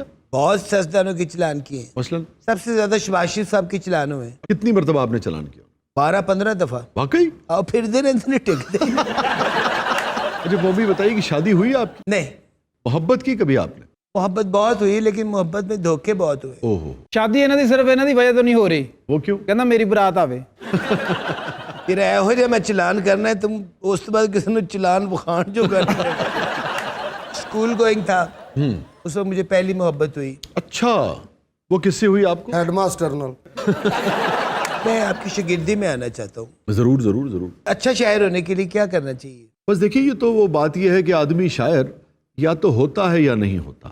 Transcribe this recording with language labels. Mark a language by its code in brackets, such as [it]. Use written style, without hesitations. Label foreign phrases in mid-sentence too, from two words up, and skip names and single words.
[ur] بہت سیاستدانوں کے چلان کیے ہیں. مثلاً سب سے زیادہ شہباز شریف صاحب کے چلان ہوئے. کتنی مرتبہ آپ نے چلان کیا؟ 12-15 دفعہ. واقعی؟ اور پھر دن ٹکتے. اچھا پومی بتائیے کہ شادی ہوئی آپ کی؟ نہیں, محبت کی کبھی آپ نے؟ محبت بہت ہوئی لیکن محبت میں دھوکے بہت ہوئے. اوہو, [pa] ਸ਼ਾਦੀ ਇਹਨਾਂ ਦੀ ਸਿਰਫ ਇਹਨਾਂ ਦੀ ਵਜ੍ਹਾ ਤੋਂ ਨਹੀਂ ਹੋ ਰਹੀ. [ur] وہ کیوں؟ [pa] ਕਹਿੰਦਾ ਮੇਰੀ ਬਰਾਤ ਆਵੇ. پھر ਇਹੋ ਜਿਹਾ ਮੈਂ ਚਲਾਨ ਕਰਨਾ ਹੈ ਤੁਮ ਉਸ ਤੋਂ ਬਾਅਦ ਕਿਸੇ ਨੂੰ ਚਲਾਨ ਵਿਖਾਣ ਜੋ ਕਰਨਾ ہے. [en] school going [ur] تھا, اس وقت مجھے پہلی محبت ہوئی. اچھا, وہ کس سے ہوئی آپ کو؟ [en] head master [pa] نال. [ur] میں آپ کی شاگردی میں آنا چاہتا ہوں. ضرور ضرور ضرور. اچھا شاعر ہونے کے لیے کیا کرنا چاہیے؟ بس دیکھیے یہ تو وہ بات یہ ہے کہ آدمی شاعر یا تو ہوتا ہے یا نہیں ہوتا.